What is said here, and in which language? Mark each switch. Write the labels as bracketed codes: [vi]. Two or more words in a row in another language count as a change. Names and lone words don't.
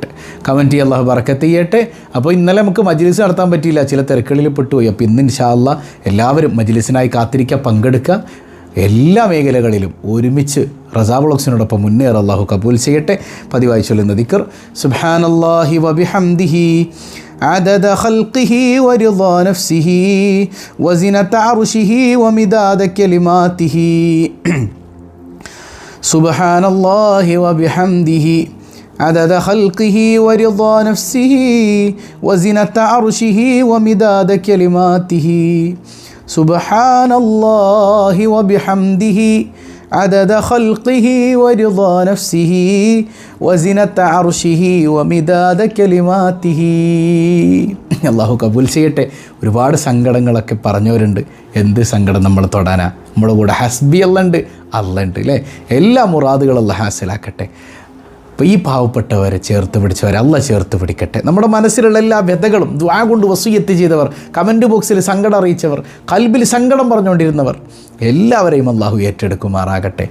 [ml] കമൻറ്റ് ചെയ്യുക. അള്ളാഹു ബറക്കത്ത് ചെയ്യട്ടെ. അപ്പോൾ ഇന്നലെ നമുക്ക് മജ്ലിസ് നടത്താൻ പറ്റിയില്ല, ചില തിരക്കുകളിൽ പെട്ടുപോയി. അപ്പോൾ ഇന്ന് [ar] إن شاء الله [ml] എല്ലാവരും മജ്ലിസിനായി കാത്തിരിക്കുക, പങ്കെടുക്കുക. എല്ലാ മേഖലകളിലും ഒരുമിച്ച് റസാ വ്ളോഗ്സിനോടൊപ്പം മുന്നേറുക. അല്ലാഹു കബൂൽ ചെയ്യട്ടെ. പതിവായി ചൊല്ലുന്ന ദിക്ർ [ar] سبحان الله وبحمده عدد خلقه ورضا نفسه وزنة عرشه ومداد كلماته سبحان الله وبحمده عدد خلقه ورضا نفسه وزنة عرشه ومداد كلماته سبحان الله وبحمده عدد خلقه ورضا نفسه وزنة عرشه ومداد كلماته. [ml] അള്ളാഹു കബൂൽ ചെയ്യട്ടെ. ഒരുപാട് സങ്കടങ്ങളൊക്കെ പറഞ്ഞവരുണ്ട്. എന്ത് സങ്കടം നമ്മൾ തൊടാനാ? നമ്മുടെ കൂടെ ഹസ്ബി അല്ലുണ്ട്, അല്ലുണ്ട് അല്ലേ? എല്ലാ മുറാദുകളും അല്ലാഹ് ഹാസിലാക്കട്ടെ. അപ്പോൾ ഈ പാവപ്പെട്ടവരെ ചേർത്ത് പിടിച്ചവരെ അല്ലാഹ് ചേർത്ത് പിടിക്കട്ടെ. നമ്മുടെ മനസ്സിലുള്ള എല്ലാ വ്യതകളും ദുആ കൊണ്ട് വസിയ്യത്ത് ചെയ്തവർ, കമൻറ്റ് ബോക്സിൽ സങ്കടം അറിയിച്ചവർ, കൽബിൽ സങ്കടം പറഞ്ഞുകൊണ്ടിരുന്നവർ എല്ലാവരെയും അല്ലാഹു ഏറ്റെടുക്കുമാറാകട്ടെ.